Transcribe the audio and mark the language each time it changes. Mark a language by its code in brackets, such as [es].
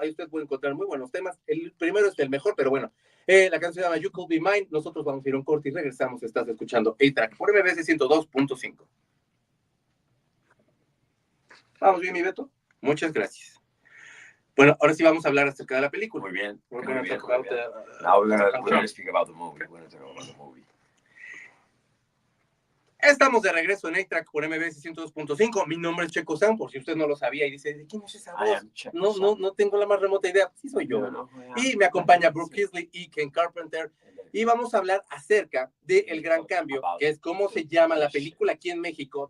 [es] Ahí usted puede encontrar muy buenos temas. El primero es el mejor, pero bueno. La canción se llama You Could Be Mine. Nosotros vamos a ir a un corte y regresamos. Estás escuchando A-Track por MBS 102.5. ¿Vamos bien, mi Beto? Muchas gracias. Bueno, ahora sí vamos a hablar acerca de la película. Muy bien. [en] We're going to talk about Now we're going to speak about the movie. We're going to talk about the movie. [es] Estamos de regreso en A-Track por MBS 102.5. Mi nombre es Checo Sam, por si usted no lo sabía y dice, ¿de quién es esa voz? No tengo la más remota idea. Sí soy yo, ¿no? Y me acompaña Brooke Heasly y Ken Carpenter. Y vamos a hablar acerca de El Gran Cambio, que es como se llama la película aquí en México.